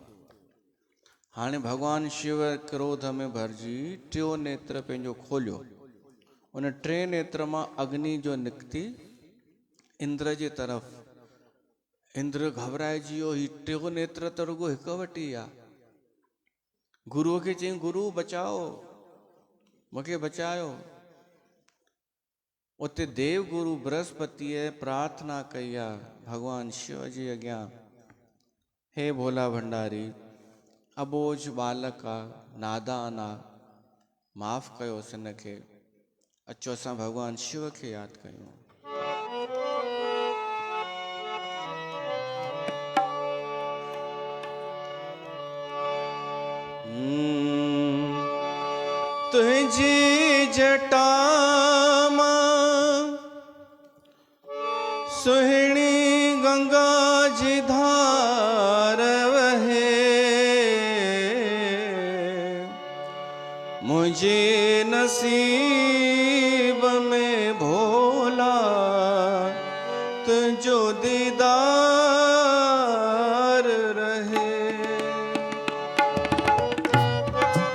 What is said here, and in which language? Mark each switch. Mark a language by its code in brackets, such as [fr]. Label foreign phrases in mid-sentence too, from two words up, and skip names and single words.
[sd] हाणे भगवान शिव क्रोध में भरिजी टियों नेत्र पंहिंजो खोलियो, उन टे नेत्र मां अग्नि जो निकिती इंद्र जे तरफ़। इंद्र घबराइजी वियो, ही टियों नेत्र त रुगो हिक वटि ई आहे। गुरुअ खे चई गुरु बचाओ, मूंखे बचायो। उते देव गुरु बृहस्पतिअ प्रार्थना कई आहे भगवान शिव जे अॻियां, हे भोला भंडारी, अबोझ बालक आहे, नादान आहे, माफ़ कयोसि हिन खे। अचो असां भगवान शिव खे यादि कयूं। तुझी जटा सुहिणी गंगा जी धार वहे, मुझे नसीब में भोला तुझो दीदार रहे।